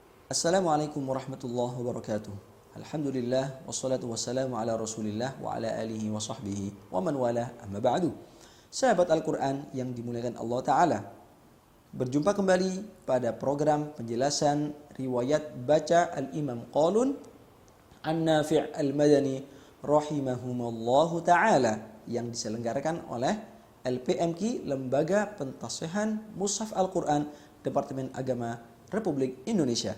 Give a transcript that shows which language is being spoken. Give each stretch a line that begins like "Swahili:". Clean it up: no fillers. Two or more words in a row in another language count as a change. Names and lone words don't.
Arabic: السلام عليكم ورحمة الله وبركاته. الحمد لله والصلاة والسلام على رسول الله وعلى آله وصحبه ومن والاه أما بعد.
Indonesian: Sahabat Al-Qur'an yang dimuliakan Allah taala. Berjumpa kembali pada program penjelasan riwayat baca Al-Imam Qalun An-Nafi' Al-Madani
Arabic: رحمهم الله تعالى
Indonesian: yang diselenggarakan oleh LPMQ, Lembaga Pentasihan Mushaf Al-Qur'an, Departemen Agama Republik Indonesia.